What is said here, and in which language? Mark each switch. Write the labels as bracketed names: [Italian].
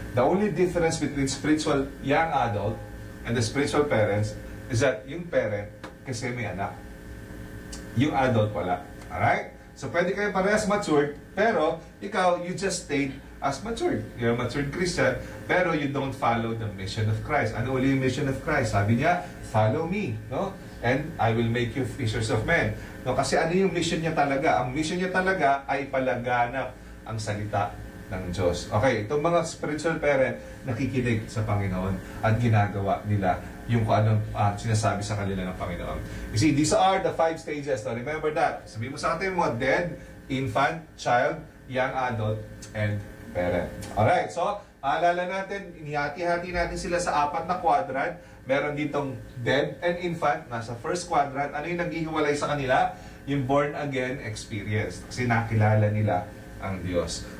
[English] The only difference between spiritual young adult and the spiritual parents is that [Filipino] yung parent kasi may anak. Yung adult wala. [English] Alright? [Filipino] So pwede kayo parehas matured, pero ikaw, [English] you just stayed as matured. You're a matured Christian, pero you don't follow the mission of Christ. [Filipino] Ano uli yung [English] mission of Christ? [Filipino] Sabi niya, [English] follow me, no? And I will make you fishers of men. [Filipino] No, kasi ano yung mission niya talaga? Ang mission niya talaga ay palaganap ang salita ng Diyos. Okay, itong mga spiritual parent nakikinig sa Panginoon at ginagawa nila yung kung anong sinasabi sa kanila ng Panginoon. [English] You see, these are the 5 stages. So remember that. [Filipino] Sabihin mo sa atin mo, [English] dead, infant, child, young adult, and parent. [Filipino] Alright, so alala natin, inihati-hati natin sila sa 4 na quadrant. Meron ditong dead and infant, nasa first quadrant. Ano yung naghihiwalay sa kanila? Yung born again experience. Kasi nakilala nila ang Diyos.